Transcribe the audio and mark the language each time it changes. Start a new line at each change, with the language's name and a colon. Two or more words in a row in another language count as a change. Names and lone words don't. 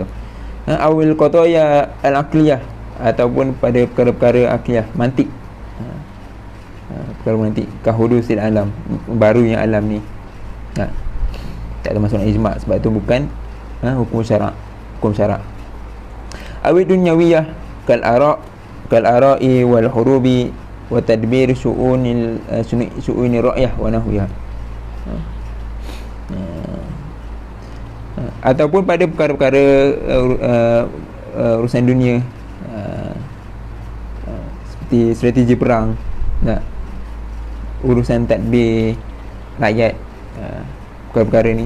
Arabic: أو في القضايا العقلية,
Malay: ataupun pada perkara-perkara akliyah, mantik, perkara mantik,
Arabic: كحدوث العالم,
Malay: barunya alam ni, tak termasuk ijma', sebab tu bukan hukum syarak.
Arabic: أو في الدنيوية كالآراء والحروب وتدبير شؤون الرعية ونحوها.
Malay: Ataupun pada perkara-perkara urusan dunia, seperti strategi perang, urusan tadbir rakyat, perkara-perkara ni.